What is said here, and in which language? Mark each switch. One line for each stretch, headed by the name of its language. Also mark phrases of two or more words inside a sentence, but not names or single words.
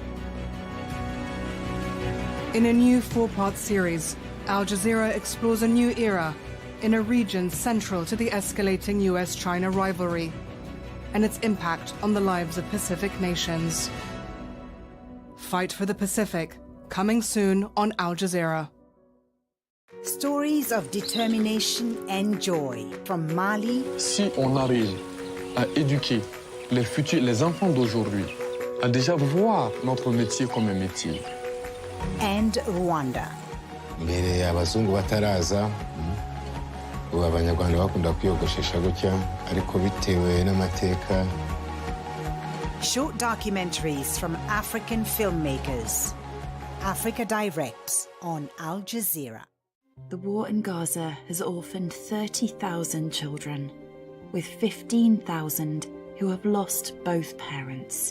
English: In a new 4-part series, Al Jazeera explores a new era in a region central to the escalating US-China rivalry and its impact on the lives of Pacific nations. Fight for the Pacific, coming soon on Al Jazeera. Stories of determination and joy from Mali.
French: Si on arrive à éduquer les enfants d'aujourd'hui, à déjà voir notre métier comme un métier.
English: And Rwanda.
Kinyarwanda: Mbere abazungu bataraza, ubu abanyarwanda bakunda kwiyogoshesha gutya, ariko bitewe n'amateka.
English: Short documentaries from African filmmakers. Africa Directs on Al Jazeera. The war in Gaza has orphaned 30,000 children, with 15,000 who have lost both parents.